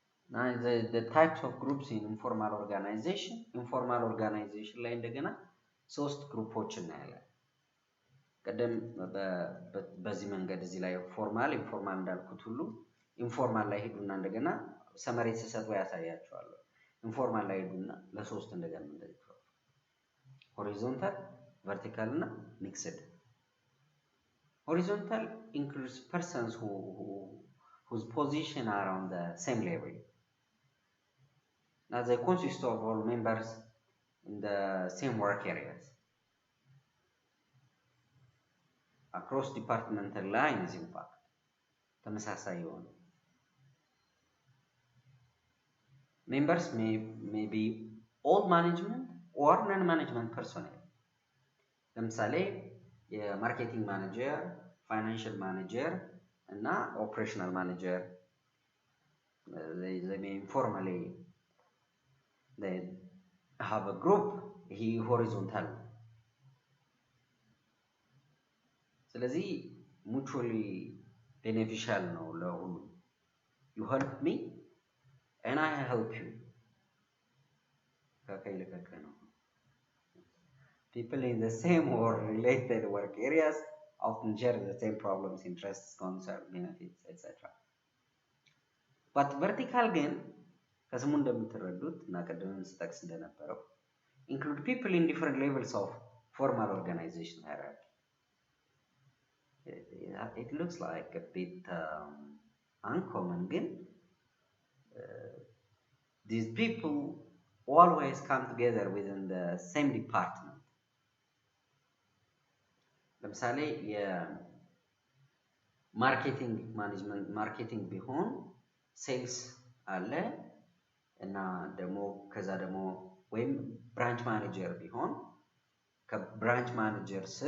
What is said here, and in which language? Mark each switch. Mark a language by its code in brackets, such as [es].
[en] Now the types of groups in informal organization [am] ላይ እንደገና ሶስት ግሩፖች እናያለን። ቀደም በዚህ መንገድ እዚህ ላይ ፎርማል ኢንፎርማል እንዳልኩት ሁሉ ኢንፎርማል ላይ ሄዱና እንደገና ሰመሪ ተሰጥቶ ያሳያቸዋል። ኢንፎርማል ላይ ሄዱና ለሶስት እንደገና እንደዚህ ሆሪዞንታል [en] vertical እና mixed. Horizontal includes persons whose position are on the same level. Now they consist of all members in the same work areas. Across departmental lines, in fact, [am] ተመሳሳይ የሆኑ [en] members may be all management or non-management personnel. [am] ለምሳሌ የማርኬቲንግ ማኔጀር፣ ፋይናንሻል ማኔጀር እና ኦፕሬሽናል ማኔጀር [en] they may informally they have a group. [am] ይሄ ሆሪዞንታል። ስለዚህ [en] mutually beneficial [am] ነው ለሁሉ። [en] you help me and I help you። [am] ከከይ ለከከ ነው። [en] People in the same or related work areas often share the same problems, interests, concerns, benefits, etc. But vertical [am] ግን ከስሙ እንደምትረዱት እና ቀደም ስጠቅስ እንደነበረው [en] include people in different levels of formal organization hierarchy. It looks like a bit uncommon [am] ግን [en] these people always come together within the same department. [am] ለምሳሌ የማርኬቲንግ ማኔጅመንት ማርኬቲንግ ቢሆን ሴልስ አለ እና ደግሞ ከዛ ደግሞ ወይም ብራንች ማኔጀር ቢሆን ከብራንች ማኔጀር